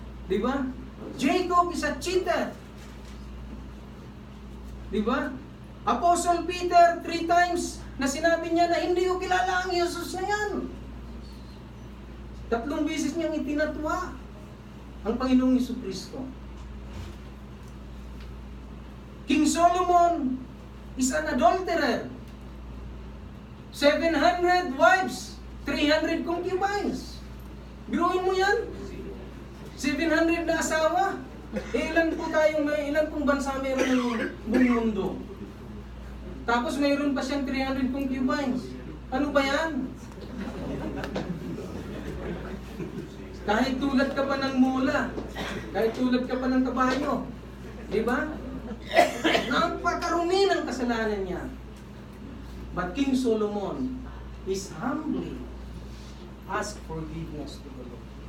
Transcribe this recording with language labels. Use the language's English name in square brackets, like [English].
[English] Diba? Jacob is a cheater. [Filipino] Diba? [English] Apostle Peter 3 times [Filipino] na sinabi niya na hindi ko kilala ang Jesus na yan. 3 beses niyang itinatwa ang Panginoong Jesucristo. [English] King Solomon is an adulterer. 700 wives, 300 concubines. [Filipino] Biruin mo yan? 700 na asawa. Ilan pong bansa meron ng buong mundo? Tapos mayroon pa siyang 300 concubines. Ano ba yan? Kahit tulad ka pa ng mula, kahit tulad ka pa ng kabayo, di ba? Napakarumi ng kasalanan niya. [English] But King Solomon is humbly asked forgiveness to the Lord.